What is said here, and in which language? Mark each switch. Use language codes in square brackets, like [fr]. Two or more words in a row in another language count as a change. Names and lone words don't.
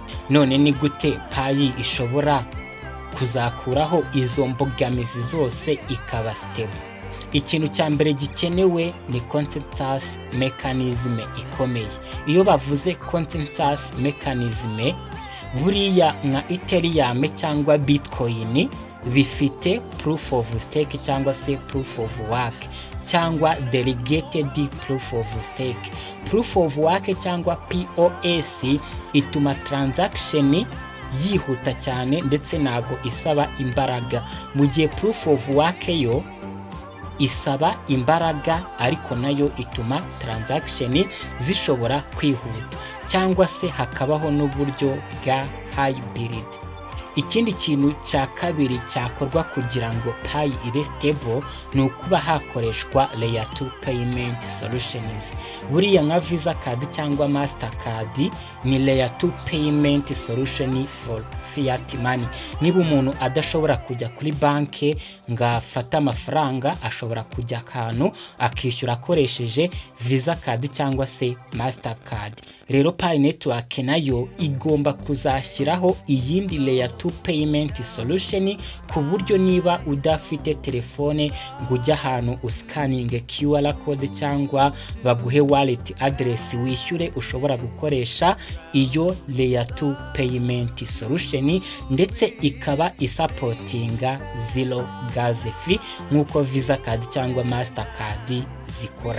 [rw] None ni gute Pi ishobora kuzakuraho izo mbogamizi zose ikaba stable? Ikintu cya mbere gikenewe ni [en] consensus mechanism [rw] ikomeye. Iyo bavuze [en] consensus mechanism, [rw] buriya nka Ethereum cyangwa Bitcoin bifite [en] proof of stake [rw] cyangwa se [en] proof of work [rw] cyangwa [en] delegated proof of stake. Proof of work [rw] cyangwa POS ituma transaction yihuta cyane ndetse nago isaba imbaraga, mu gihe [en] proof of work [rw] yo isaba imbaraga ariko nayo ituma transaction zishobora kwihuta, cyangwa se hakabaho n'uburyo bwa hybrid. Ikindi kintu cya kabiri cyakorwa kugira ngo Pi ibe stable ni ukuba hakoreshwa [en] layer 2 payment solutions. [rw] Buriya nka Visa card cyangwa Mastercard ni [en] layer 2 payment solution for fiat money. [rw] Niba umuntu adashobora kujya kuri banke ngafata amafaranga, ashobora kujya ahantu akishyura akoresheje Visa card cyangwa se Mastercard. Rero Pi network nayo igomba kuzashyiraho iyindi [en] layer 2 payment solution, [rw] ku buryo niba udafite telefone ngo ujya ahantu uscanning [en] QR code [rw] cyangwa baguhe [en] wallet address [rw] wishyure, ushobora gukoresha iyo [en] layer 2 payment solution, [rw] ndetse ikaba isupportinga [en] zero gas fee [rw] nkuko Visa card cyangwa Mastercard zikora.